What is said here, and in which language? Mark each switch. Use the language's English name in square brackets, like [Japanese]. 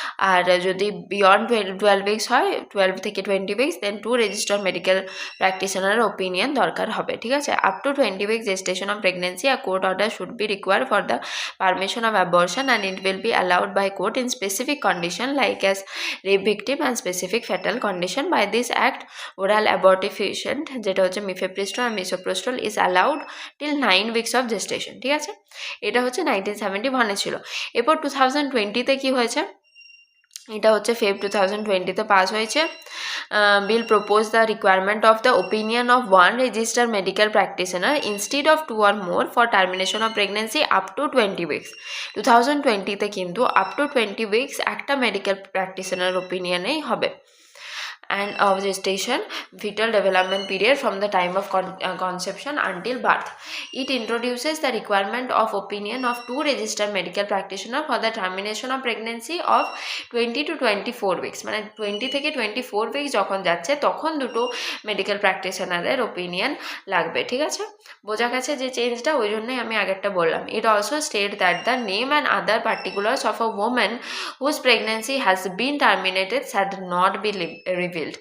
[Bangla] আর যদি beyond 12 weeks হয়, 12 থেকে 20 weeks, দেন 2 রেজিস্টার্ড মেডিকেল প্র্যাকটিশনারের ওপিনিয়ন দরকার হবে, ঠিক আছে? [English] Up to 20 weeks gestation of pregnancy, a court order should be required for the permission of abortion, and it will be allowed by court in specific condition like as rape victim and specific fatal condition. By this act, oral abortifacient [Bangla] যেটা হচ্ছে মিফেপ্রিস্টল আর misoprostol [English] Is allowed till 9 weeks of gestation, ঠিক আছে? [Bangla] এটা হচ্ছে 1971-এ ছিল। এরপর 2020-তে কি হয়েছে, এটা হচ্ছে ফেব 2020-তে পাস হয়েছে। [English] Bill propose the requirement of the opinion of one registered medical practitioner instead of 2 or more for termination of pregnancy up to 20 weeks। [Bangla] 2020-তে কিন্তু আপ টু 20 weeks একটা মেডিকেল প্র্যাকটিশনার ওপিনিয়নেই হবে। [English] And of gestation, fetal development period from the time of conception until birth. It introduces the requirement of opinion of 2 registered medical practitioners for the termination of pregnancy of 20 to 24 weeks. [Bangla] মানে 20 থেকে 24 weeks যখন যাচ্ছে তখন দুটো medical প্র্যাকটিশনারের opinion লাগবে, ঠিক আছে? বোঝা গেছে যে চেঞ্জটা, ওই জন্যই আমি আগেরটা বললাম। [English] It also state that the name and other particulars of a woman whose pregnancy has been terminated shall not be revealed.